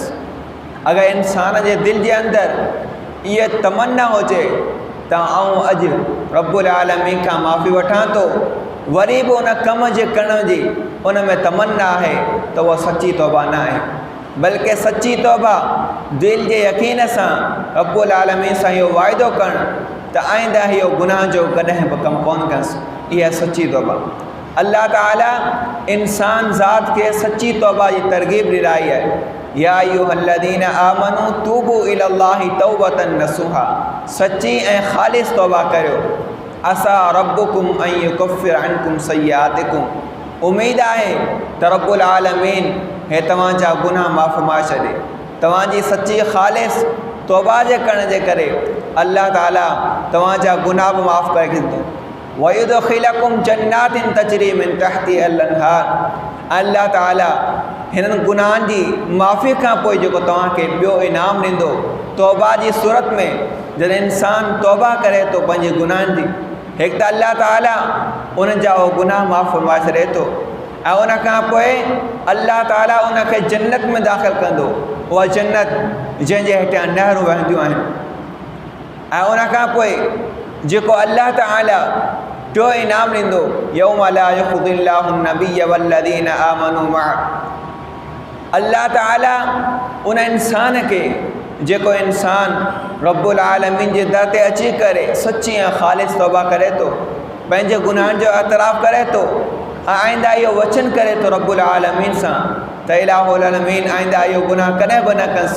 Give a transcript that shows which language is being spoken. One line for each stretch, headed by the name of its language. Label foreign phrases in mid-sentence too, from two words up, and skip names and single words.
Sindhi: अगरि इंसान जे दिलि जे अंदरि इहा तमन्ना हुजे त आउं अॼु
Arabic: رب العالمين
Sindhi: खां माफ़ी वठां थो, वरी बि उन कम जे करण जी उन में तमन्ना आहे त उहा सची तौबा न आहे, बल्कि सची तौबा दिलि जे यकीन सां
Arabic: رب العالمين
Sindhi: सां इहो वाइदो करणु त आइंदा इहो गुनाह जो कॾहिं बि कमु कोन कंसि। इहा सची तौबा। अल्लाह ताला इंसान ज़ात खे सची तौबा जी तरग़ीब ॾिराई आहे।
Arabic: يا أيها الذين آمنوا توبوا إلى الله توبة نصوحا.
Sindhi: सच्ची ऐं ख़ालिस तौबा करियो।
Arabic: عسى ربكم أن يكفر عنكم سيئاتكم.
Sindhi: उम्मीद आहे त
Arabic: رب العالمين
Sindhi: हे तव्हांजा गुनाह माफ़ फरमाए छॾे। तव्हांजी सच्ची ख़ालिस तौबा जे करण जे करे अल्लाह ताला तव्हांजा गुनाह बि माफ़ करे छॾींदो।
Arabic: ويدخلكم جنات تجري من تحتها الأنهار.
Sindhi: अल्लाह ताला हिननि गुनाहनि जी माफ़ी खां पोइ जेको तव्हांखे ॿियो इनाम ॾींदो, तौबा जी सूरत में जॾहिं इंसान तौबा करे थो पंहिंजे गुनाहनि जी, हिकु त अल्लाह ताला उन जा उहो गुनाह माफ़ फरमाए छॾे थो ऐं उन खां पोइ अल्लाह ताला उनखे जन्नत में दाख़िल कंदो। उहा जन्नत जंहिंजे हेठां नहरूं वहंदियूं आहिनि। ऐं उन खां पोइ जेको अल्लाह ताला टियों इनाम ॾींदो,
Arabic: يوم لا يخزي الله النبي والذين آمنوا معه.
Sindhi: अल्लाह ताला उन इंसान खे, जेको इंसान
Arabic: رب العالمين
Sindhi: जे दर ते अची करे सच्ची ऐं ख़ालिस तौबा करे थो, पंहिंजे गुनाहनि जो एतराफ़ करे थो ऐं आइंदा इहो वचन करे थो
Arabic: رب العالمين
Sindhi: सां त
Arabic: إله العالمين
Sindhi: आइंदा इहो गुनाह कॾहिं बि न कंसि।